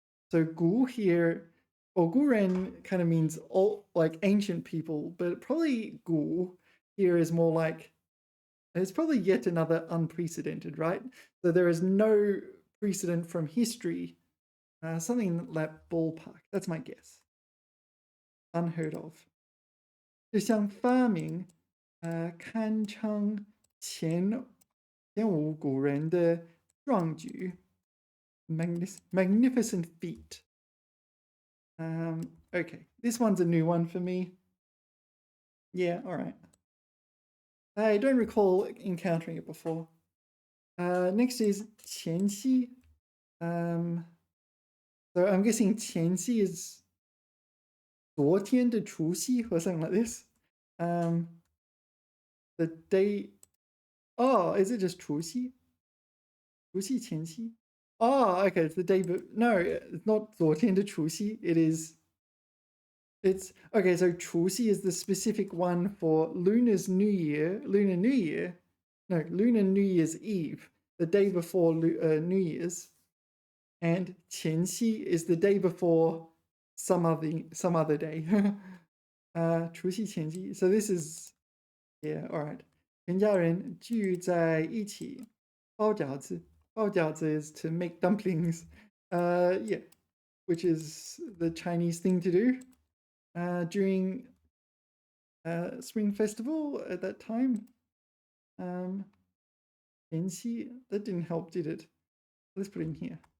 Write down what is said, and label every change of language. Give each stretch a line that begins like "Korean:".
English: So 古 here, or 古人kind of means all like ancient people, but probably 古 here is more like, it's probably yet another unprecedented, right? So there is no precedent from history. Something in that ballpark. That's my guess. Unheard of.
Chinese: 就像发明、堪称前无古人的壮举
English: magnificent feat. Okay, this one's a new one for me. Yeah, all right. I don't recall encountering it before. Next is 前夕. So I'm guessing 前夕 is
Chinese: 昨天的除夕
English: or something like this. The day. Oh, is it just 除夕? 除夕前夕?Oh, okay, it's the day. No, it's not
Chinese: 昨天的除夕.
English: It's okay. So 除夕 is the specific one for Lunar New Year's Eve, the day before New Year's, and 前夕 is the day before some other day. 除夕前夕.So this is yeah. All right.
Chinese: 全家人聚在一起包饺子.
English: 包饺子 is to make dumplings. Yeah, which is the Chinese thing to do during Spring Festival at that time. 前夕, that didn't help, did it? Let's put it in here.